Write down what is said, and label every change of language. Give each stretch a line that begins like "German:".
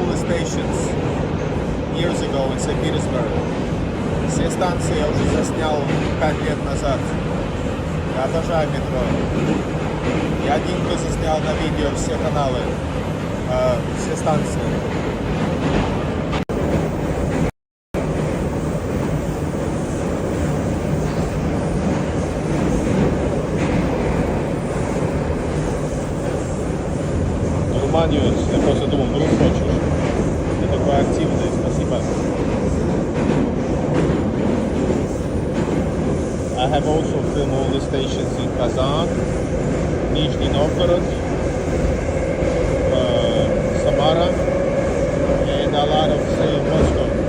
English: stations years ago in St. Petersburg.
Russian: Все станции я уже заснял 5 лет назад. Я обожаю метро. Я один, кто заснял на видео все каналы, все станции. Нормально, я просто думал, вдруг хочешь. Ты такой активный, спасибо.
English: I have also filmed all the stations in Kazan, Nizhny Novgorod, Samara, and a lot of Moscow.